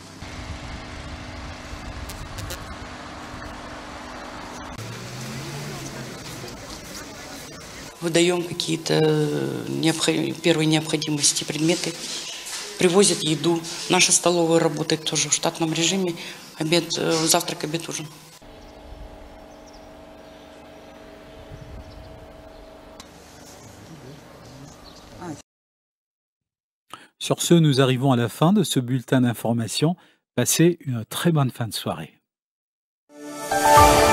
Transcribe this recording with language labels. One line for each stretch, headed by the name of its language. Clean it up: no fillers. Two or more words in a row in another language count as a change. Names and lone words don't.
Russian: Выдаем какие-то первой необходимости предметы, привозят еду. Наша столовая работает тоже в штатном режиме. Обед, завтрак, обед, ужин.
French: Sur ce, nous arrivons à la fin de ce bulletin d'information. Passez une très bonne fin de soirée.